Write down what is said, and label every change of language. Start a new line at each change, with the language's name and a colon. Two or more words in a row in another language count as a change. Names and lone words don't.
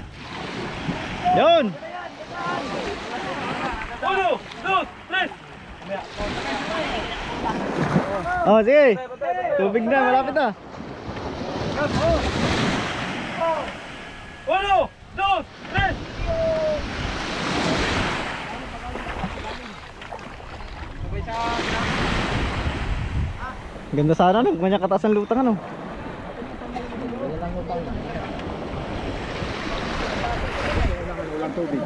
Filipino: Yun! Uno, dos, tres. Oh, sige. Tubig na, malapit na. Uno, dos, tres. Sabay sa Ganda sana no, kanya kataas ang lutang ano. Walang tubig.